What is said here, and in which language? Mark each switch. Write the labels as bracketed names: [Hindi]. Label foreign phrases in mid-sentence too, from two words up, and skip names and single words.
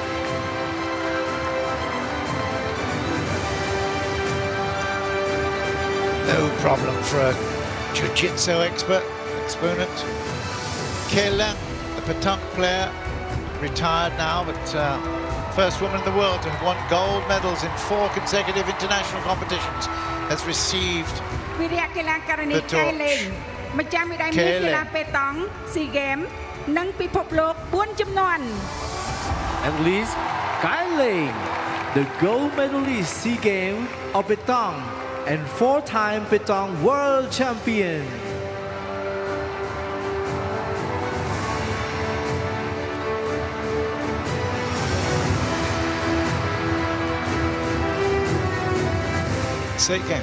[English] No problem for a jiu-jitsu exponent. Keleng, the petanque player, retired now, but first woman in the world to have won gold medals in 4 consecutive international competitions, has received [Khmer] វិរៈកីឡាករនីកៃលេងម្ចាស់មេដាយមាសកីឡាប៉េតង់ស៊ីហ្គេមនិងពិភពលោក4ជំនាន់ [English] Athlete Kai Ling, the gold medalist SEA Games of Petong and 4-time Petong world champion. Say again.